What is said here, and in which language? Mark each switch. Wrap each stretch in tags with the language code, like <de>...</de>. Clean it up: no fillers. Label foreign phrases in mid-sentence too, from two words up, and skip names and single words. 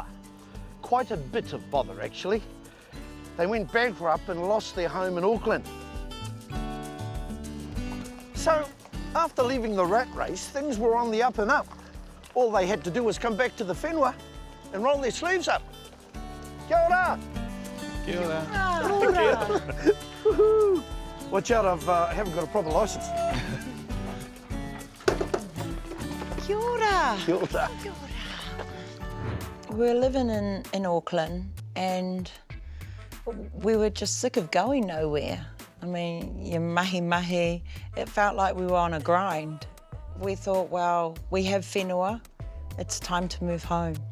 <en>Quite a bit of bother, actually. They went bankrupt and lost their home in Auckland. So, after leaving the rat race, things were on the up and up. All they had to do was come back to the Whenua and roll their sleeves up.</en> <mi>Kia ora! Kia ora. Woohoo!</mi> <en>Watch out, I haven't got a proper licence.</en> <mi>Kia ora. Kia ora.</mi> <en>We were living in Auckland and we were just sick of going nowhere. I mean, your mahi-mahi, it felt like we were on a grind. We thought, well, we have whenua, it's time to move home.</en>